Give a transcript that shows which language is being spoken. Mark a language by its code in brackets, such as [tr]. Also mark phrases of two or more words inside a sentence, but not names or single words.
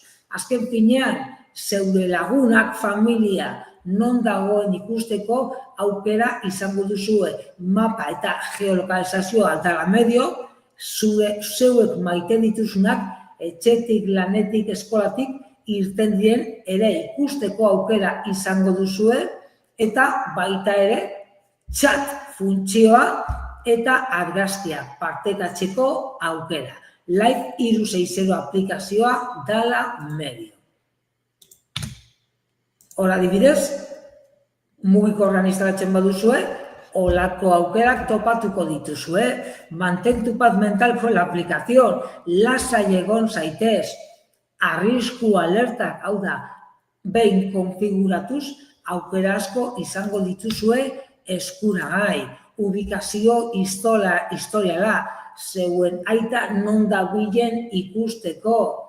[eu] Azken finean, zeure lagunak, familia, non dagoen ikusteko aukera izango duzue mapa eta geolokalizazioa dela medio, zeuek maite dituzunak etxetik, lanetik, eskolatik irten diren ere ikusteko aukera izango duzue, eta baita ere chat funtzioa eta argazkiak partekatzeko aukera. Life 360 aplikazioa dela medio. Hor adibidez, mugikorran instalatzen baduzue, holako aukerak topatuko dituzue. [es] Mantén tu paz mental con la aplicación, [eu] lasai egon zaitez, arrisku alertak, hau da, behin konfiguratuz, aukera asko izango dituzue eskuragai. Ubikazio historiala, zeuen aita non dabilen ikusteko.